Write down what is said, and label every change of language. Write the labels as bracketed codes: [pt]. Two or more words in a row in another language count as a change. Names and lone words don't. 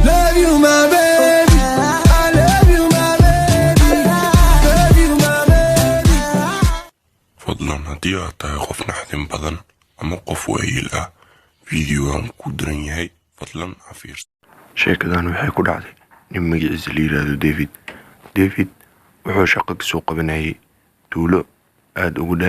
[en] love you my baby, I love you my baby, love you my baby. [so] fadlan haddii aad tahay qof naxdin badan ama qof waayeel ah fiidiyogan ku diran yahay fadlan ha fiirso. sheekadan waxay ku dhacday nin magaciisa la yiraahdo David wuxuu shaqo ka soo qabanayay tuulo aad ugu dheer.